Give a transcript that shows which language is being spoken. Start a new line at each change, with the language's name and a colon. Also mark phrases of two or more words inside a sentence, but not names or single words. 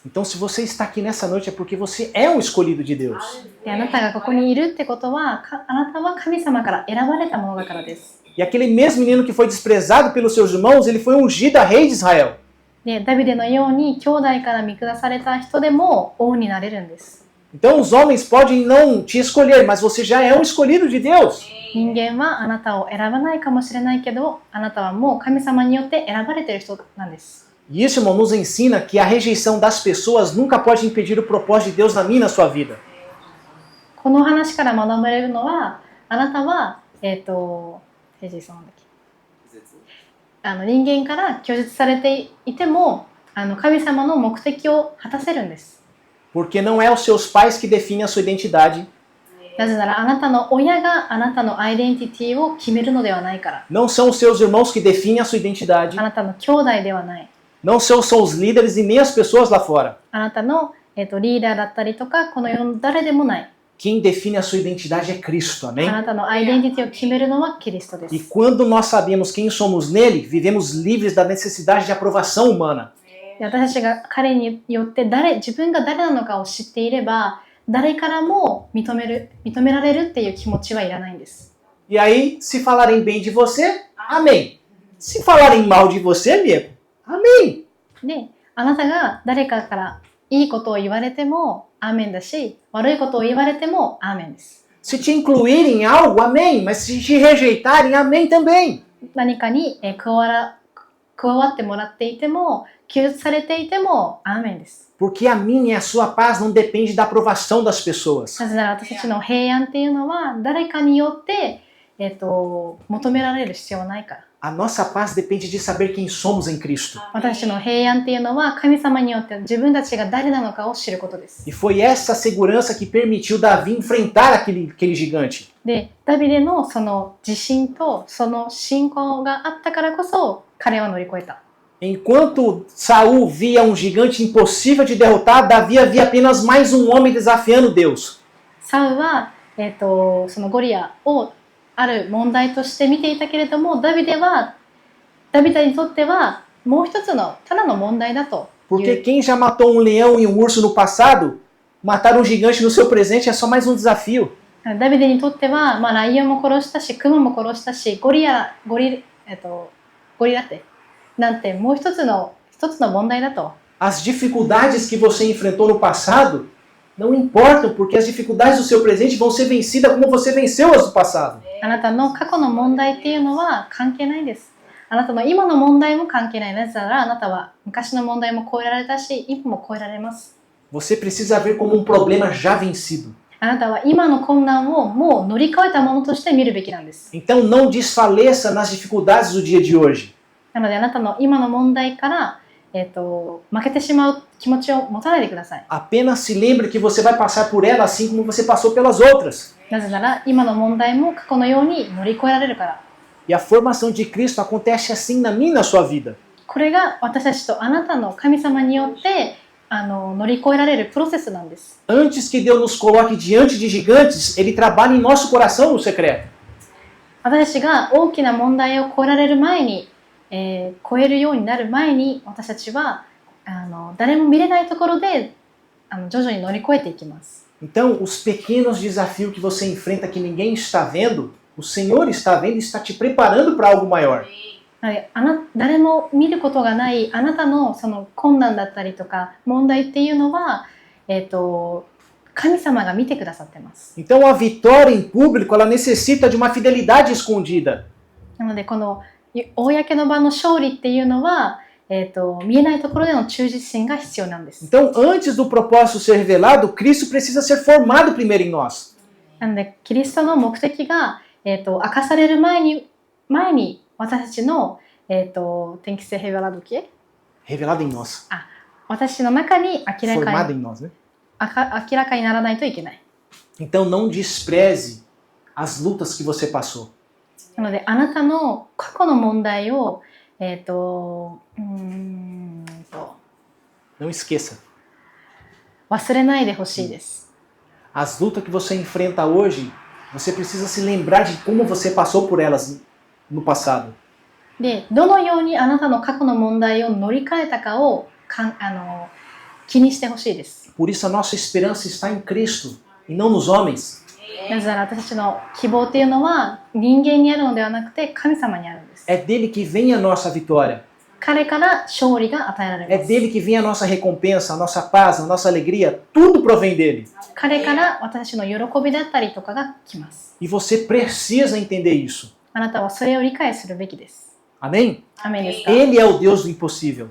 Portuguese: Então, se você está aqui nessa noite é porque você é um escolhido de Deus.
Japanese: であなたがここにいるってことは、あなたは神様から選ばれたものだからです。
Portuguese: E aquele mesmo menino que foi desprezado pelos seus irmãos, ele foi ungido a rei de Israel.
Japanese: でダビデのように兄弟から見下された人でも王になれるんです。
Portuguese: Então, os homens podem não te escolher, mas você já é um escolhido de Deus.
Japanese: 人間はあなたを選ばないかもしれないけど、あなたはもう神様によって選ばれている人なんです。
Portuguese: E isso, irmão, nos ensina que a rejeição das pessoas nunca pode impedir o propósito de Deus na minha e na sua vida.
Japanese: この話から学べるのは、あなたは、人間から拒絶されていても、神様の目的を果たせるんです。
Portuguese: Porque não é os seus pais que definem a sua identidade.
Japanese: なぜならあなたの親があなたのアイデンティティを決めるのではないから。
Portuguese: Não são os seus irmãos que definem a sua identidade.
Japanese: あなたの兄弟ではない。
Portuguese: Não são os líderes e nem as pessoas lá fora.
Japanese: あなたの、リーダーだったりとか、この世の誰でもない。
Portuguese: Quem define a sua identidade é Cristo,
Japanese: あ
Portuguese: amém?
Japanese: なたのアイデンティティを決めるのはキリストで
Portuguese: E
Japanese: す。
Portuguese: quando nós sabemos quem somos nele, vivemos livres da necessidade de aprovação humana.
Japanese: で私たちが彼によって自分が誰なのかを知っていれば、誰からも認められるっていう気持ちはいらないんです。
Portuguese: E aí, se falarem bem de você, amém. Se falarem mal de você, amigo, amém.
Japanese: で、あなたが誰かからいいことを言われてもアーメンだし、悪いことを言われてもアーメンです。
Portuguese: Se te incluírem em algo, amém. Mas se te rejeitarem, amém também.
Japanese: 何かに加わってもらっていても、拒絶されていてもアーメンです。
Portuguese: Porque a minha e a sua paz não depende da aprovação das pessoas.
Japanese: なぜなら私たちの平安っていうのは誰かによって、求められる必要はないから。
Portuguese: A nossa paz depende de saber quem somos em Cristo.
Japanese: 私たちの平安っていうのは神様によって自分たちが誰なのかを知ることです。
Portuguese: E foi essa segurança que permitiu Davi enfrentar aquele gigante.
Japanese: で、ダビデのその自信とその信仰があったからこそ彼は乗り越えた。
Portuguese: Enquanto Saul via um gigante impossível de derrotar, Davi via apenas mais um homem desafiando Deus.
Japanese: サウは、そのゴリアをある問題として見ていたけれども、ダビデにとってはもう一つのただの問題だという。
Portuguese: Porque quem já matou um leão e um urso no passado, matar um gigante no seu presente é só mais um desafio.
Japanese: ダビデにとっては、ライオンも殺したし、クマも殺したし、ゴリラってなんてもう一つの問題だと。
Portuguese: As dificuldades que você enfrentou no passado não importam, porque as dificuldades do seu presente vão ser vencidas como você venceu as do passado.
Japanese: あなたの過去の問題っていうのは関係ないです。あなたの今の問題も関係ない。なぜならあなたは昔の問題も超えられたし、今も超えられます。
Portuguese: Você precisa ver como um problema já vencido.
Japanese: あなたは今の困難をもう乗り越えたものとして見るべきなんです。
Portuguese: Então não desfaleça nas dificuldades do dia de hoje.
Japanese: なのであなたの今の問題から、負けてしまう気持ちを持たないでください。
Portuguese: Apenas se lembre que você vai passar por ela assim como você passou pelas outras.
Japanese: なぜなら今の問題も過去のように乗り越えられるから。
Portuguese: E a formação de Cristo acontece assim na minha e na sua vida.
Japanese: これが私たちとあなたの神様によって乗り越えられるプロセスなんです。
Portuguese: Antes que Deus nos coloque diante de gigantes, Ele trabalha em nosso coração no secreto.
Japanese: 私たちが大きな問題を超えられる前に、超えるようになる前に私たちは誰も見れないところで徐々に乗り越えていきます。
Portuguese: Então, os pequenos desafios que você enfrenta que ninguém está vendo, o Senhor está vendo e está te preparando para algo maior.
Japanese: 誰も見ることがないあなたのその困難だったりとか問題っていうのは、神様が見てくださってます。
Portuguese: Então, a vitória em público, ela necessita de uma fidelidade escondida.
Japanese: なのでこの公の場の勝利っていうのは、見えないところでの忠実心が必要なんです。
Portuguese: Então, antes do propósito ser revelado, Cristo precisa ser formado primeiro em nós.
Japanese: なのでキリストの目的が、明かされる前に私たちの、
Portuguese: tem que ser revelado o quê? Revelado em nós.
Japanese: 私の中に明ら
Portuguese: Formado
Japanese: か
Portuguese: em
Japanese: に
Portuguese: nós, né?
Japanese: 明らかにならないといけない。
Portuguese: Então, não despreze as lutas que você passou.
Japanese: なのであなたの過去の問題を
Portuguese: Não esqueça.
Japanese: 忘れないでほしいです。
Portuguese: As lutas que você enfrenta hoje, você precisa se lembrar de como você passou por elas no passado.
Japanese: で、どのようにあなたの過去の問題を乗り換えたかを気にしてほしいです。
Portuguese: Por isso a nossa esperança está em Cristo e não nos homens.
Japanese: なぜなら私たちの希望っていうのは人間にあるのではなくて神様にあるんです。
Portuguese: É dele que vem a nossa vitória.
Japanese: 彼から勝利が与えられます。
Portuguese: É dele que vem a nossa recompensa, a nossa paz, a nossa alegria. Tudo provém dele.
Japanese: 彼から私たちの喜びだったりとかが来ます。
Portuguese: E você precisa entender isso.
Japanese: あなたはそれを理解するべきです。
Portuguese: Amém?
Japanese: アメンですか？
Portuguese: Ele é o Deus do impossível.